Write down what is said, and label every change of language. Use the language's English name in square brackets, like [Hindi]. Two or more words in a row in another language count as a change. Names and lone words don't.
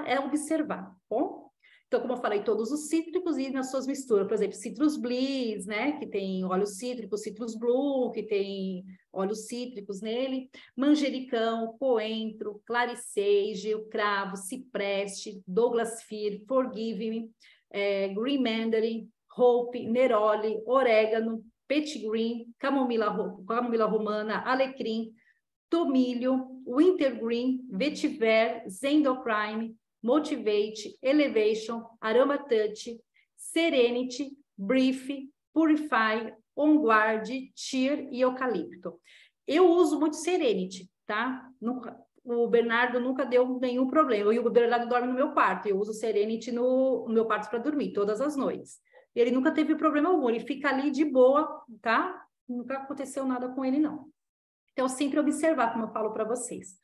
[Portuguese] É observar, bom? Então, como eu falei, todos os cítricos e nas suas misturas, por exemplo, Citrus Bliss, né, que tem óleo cítrico, Citrus Blue, que tem óleos cítricos nele, manjericão, coentro, claricege, o cravo, cipreste, Douglas Fir, Forgive Me, Green Mandarin, Hope, Neroli, orégano, petitgreen, camomila romana, alecrim, tomilho, wintergreen, vetiver, zendocrime, Motivate, Elevation, Aroma Touch, Serenity, Brief, Purify, On Guard, Cheer e Eucalipto. Eu uso muito Serenity, tá? O Bernardo nunca deu nenhum problema. O Bernardo dorme no meu quarto. Eu uso Serenity no meu quarto para dormir, todas as noites. Ele nunca teve problema algum. Ele fica ali de boa, tá? Nunca aconteceu nada com ele, não. Então, sempre observar, como eu falo para vocês.